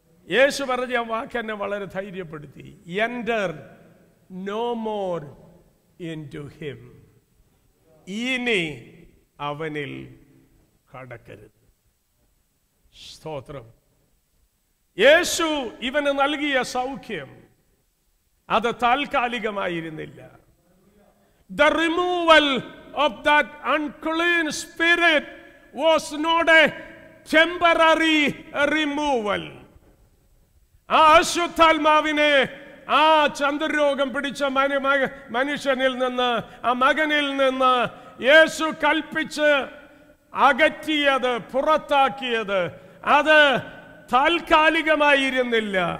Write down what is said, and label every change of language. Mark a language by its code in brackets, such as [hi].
[ml] യേശു പറഞ്ഞ ആ വാക്ക് എന്നെ വളരെ ധൈര്യപ്പെടുത്തി. [en] enter no more into him, [ml] ഇനി അവനിൽ കടക്കരുത്. സ്തോത്രം. യേശു ഇവന് നൽകിയ സൗഖ്യം അത് താൽക്കാലികമായിരുന്നില്ല. [en] The removal of that unclean spirit was not a temporary removal. [ml] ആ അശുദ്ധാത്മാവിനെ ആ ചന്ദ്രരോഗം പിടിച്ച മനുഷ്യനിൽ നിന്ന്, ആ മകനിൽ നിന്ന് യേശു കൽപ്പിച്ച് അകറ്റിയത്, പുറത്താക്കിയത് അത് താൽക്കാലികമായിരുന്നില്ല.